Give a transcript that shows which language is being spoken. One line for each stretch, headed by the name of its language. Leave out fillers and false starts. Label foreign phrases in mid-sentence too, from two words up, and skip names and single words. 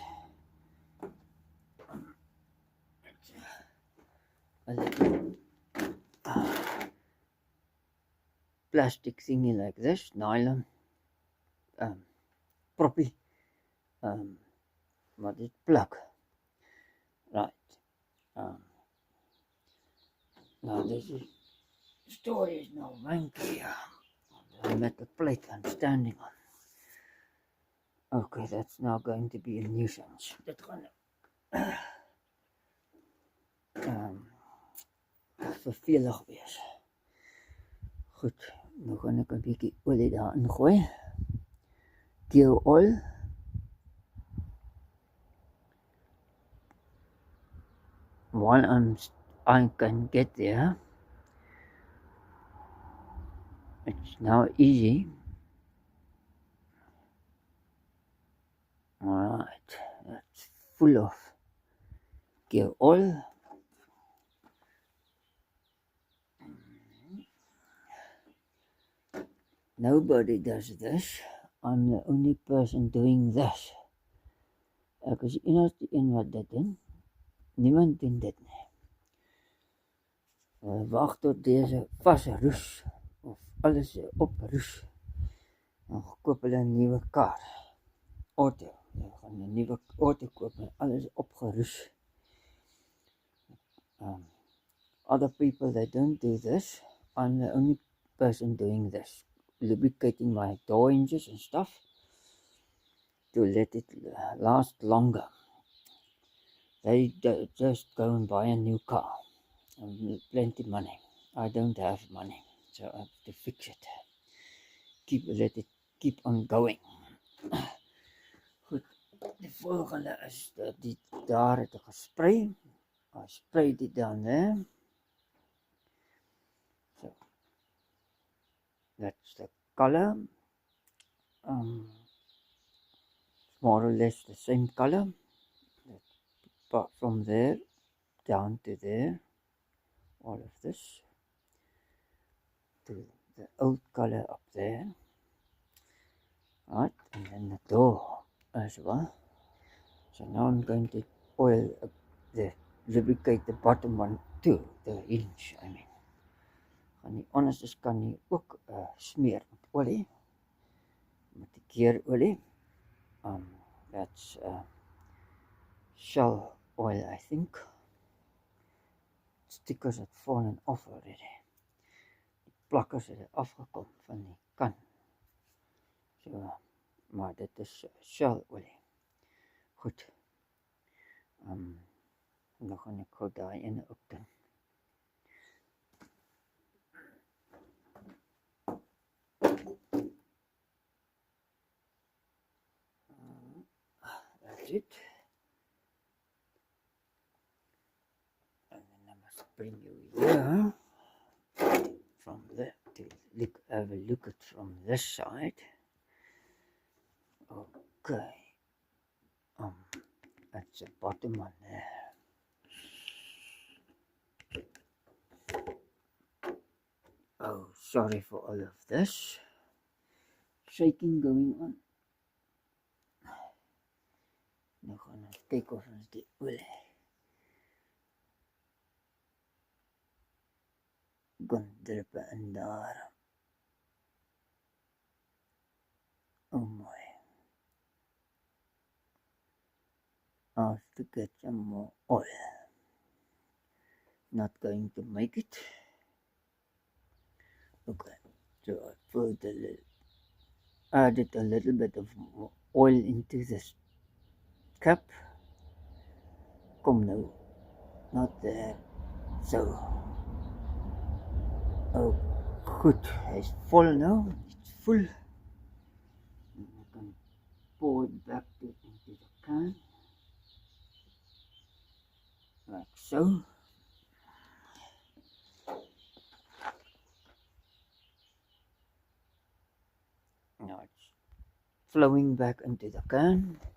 English: A little plastic thingy like this, nylon, proppy, what is plug, right? Now this is story is now wanky. The metal plate I'm standing on. Okay, that's now going to be a nuisance.
Afrikaans: Dit gaan vervelig wees. Goed, nou gaan ek 'n bietjie olie daar ingooi.
English: Gear oil. While I can get there, it's now easy. Alright, that's full of gear oil. Nobody does this. I'm the only person doing this.
Afrikaans: Ek is die enigste een wat dit doen. Niemand doen dit nie. Wag tot deze vasroes of alles oproes. Dan koop hulle 'n nuwe kar. Auto. Jy gaan 'n nuwe auto koop en alles opgeroes.
English: Other people, they don't do this. I'm the only person doing this. Lubricating my door hinges and stuff to let it last longer. They just go and buy a new car and plenty money. I don't have money, so I have to fix it. Let it keep on going.
Afrikaans: Goed, die volgende is dat die daar het gespray.
English: I sprayed it down there. So that's the color. more or less the same color, but from there down to there, all of this to the old color up there, right, and then the door as well. So now I'm going to oil lubricate the bottom one too, the hinge, I mean.
Afrikaans: Gaan die anders kan jy ook smeer met olie, met die keerolie.
English: That's Shell oil, I think. Stickers had fallen off already.
Afrikaans: Die plakkers het afgekom van die kan. So, maar dit is Shell olie. Goed. Dan gaan ek gou daai ene ook doen.
English: That's it. And then I must bring you here from there to have a look at from this side. Okay. That's the bottom one there. Oh, sorry for all of this shaking going on.
Afrikaans: Nou gaan ons kyk of ons die olie gaan druppe in daar.
English: Oh my. I have to get some more oil. Not going to make it. Okay, so I added a little bit of oil into this cup.
Afrikaans: Kom nou,
English: not there. So,
Afrikaans: oh goed, hy's vol
English: now. It's full. I can pour it back into the can. Like so. Now it's flowing back into the can.